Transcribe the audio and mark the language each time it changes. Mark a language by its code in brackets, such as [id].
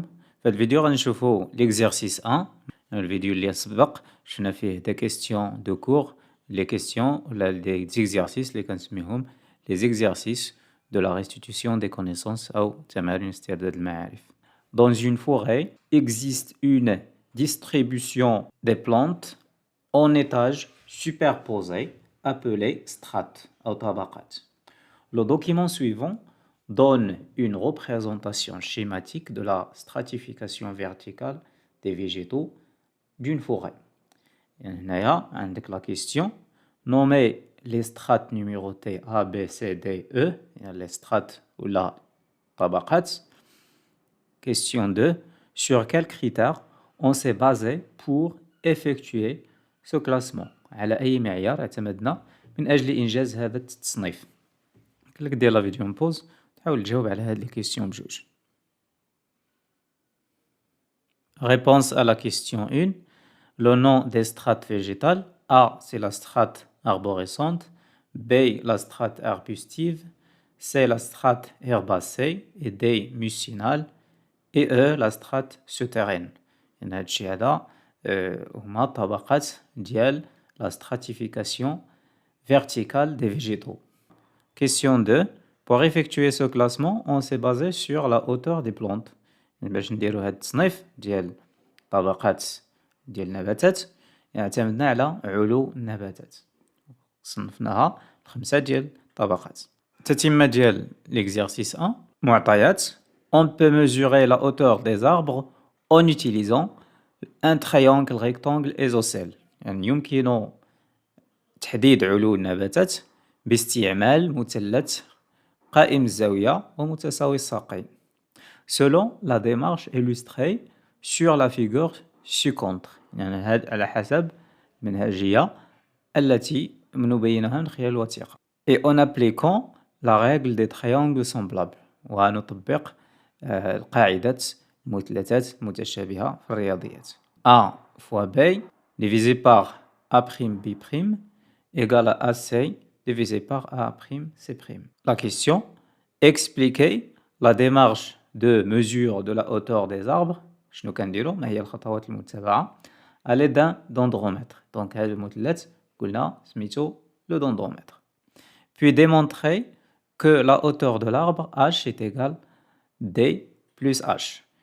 [ar] في هاد الفيديو غنشوفو l'exercice 1. الفيديو اللي سبق شفنا فيه [fr] des questions de cours, les questions [ar] ولا [fr] des exercices [ar] اللي كنسميهم [fr] les exercices de la restitution des connaissances [ar] أو تمارين استرداد المعارف. [fr] Dans une forêt existe une distribution des plantes en étages superposés appelés strates [ar] أو طبقات. [fr] Le document suivant donne une représentation schématique de la stratification verticale des végétaux d'une forêt. [ar] هنايا عندك [fr] la question nommer les strates numérotées A, B, C, D, E, les strates ou la [ar] طبقات. [fr] Question 2. Sur quels critères on s'est basé pour effectuer ce classement? [ar] على أي معيار اعتمدنا من أجل إنجاز هذا التصنيف؟ قالك دير لا فيديو بوز تحاول تجاوب على هاد لي كيسيون بجوج. [fr] Réponse à la question 1. Le nom des strates végétales. A, c'est la strate arborescente. B, la strate arbustive. C, la strate herbacée. Et D, mucinale. Et E, la strate souterraine. [ar] هادشي هذا هما طبقات ديال [fr] la stratification verticale des végétaux. Question 2. Pour effectuer ce classement, on s'est basé sur la hauteur des plantes. [ar] باش نديرو هاد التصنيف ديال طبقات ديال النباتات اعتمدنا على علو النباتات. صنفناها ل5 ديال الطبقات. التتمة ديال l'exercice 1. معطيات. [fr] On peut mesurer la hauteur des arbres en utilisant un triangle rectangle isocèle. [ar] يعني يمكن تحديد علو النباتات باستعمال مثلث قائم الزاوية ومتساوي الساقين. [fr] Selon la démarche illustrée sur la figure ci-contre. [ar] يعني على حسب المنهجية التي نبينها من خلال الوثيقة. [fr] Et en appliquant la règle des triangles semblables. [ar] ونطبق قاعدة المثلثات المتشابهة في الرياضيات. [fr] A fois B divisé par A'B' égale à AC divisé par A'C'. La question. Expliquez la démarche de mesure de la hauteur des arbres. [ar] شنو كنديرو؟ ما هي الخطوات المتبعة؟ [fr] à l'aide d'un dendromètre. Donc [ar] هذا المثلث قلنا سميتو [fr] le dendromètre. Puis démontrer que la hauteur de l'arbre H est égale D plus H.